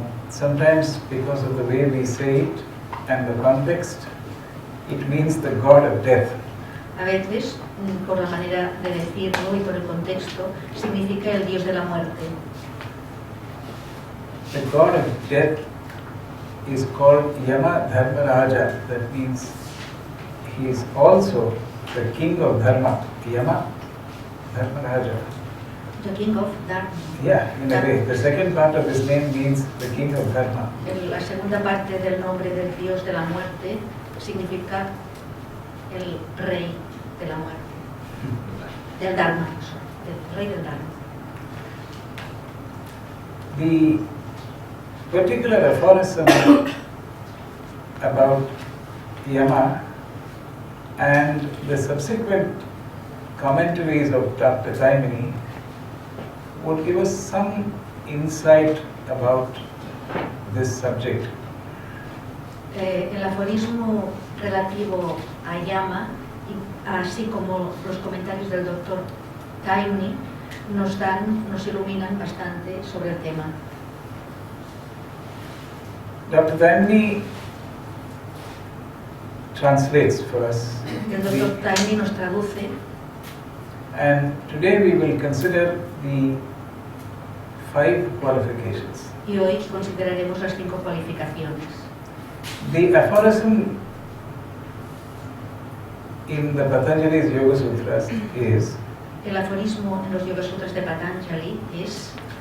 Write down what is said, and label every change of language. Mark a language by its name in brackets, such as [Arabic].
[English] sometimes because of the way we say it and the context, it means the god of death. [Spanish] a veces, por la manera de decirlo y por el contexto, significa el dios de la muerte. [English] The god of death is called Yama Dharmaraja. That means he is also the king of Dharma. Yama Dharmaraja. The king of Dharma. Yeah, in a way. The second part of his name means the king of Dharma. [Spanish] La segunda parte del nombre del dios de la muerte significa el rey de la muerte. Del Dharma, del rey del Dharma. [English] The particular aphorism about Yama and the subsequent commentaries of Dr. Taimini would give us some insight about this subject. [Spanish] El aforismo relativo a Yama, así como los comentarios del doctor Taimini, nos iluminan bastante sobre el tema. [English] Dr. Taimini translates for us. [Spanish] El doctor Taimini nos traduce. [English] And today we will consider the 5 qualifications. [Spanish] Y hoy consideraremos las 5 cualificaciones. [English] The aphorism in the Patanjali's Yoga Sutras is [Spanish] El aforismo en los Yoga Sutras de Patanjali es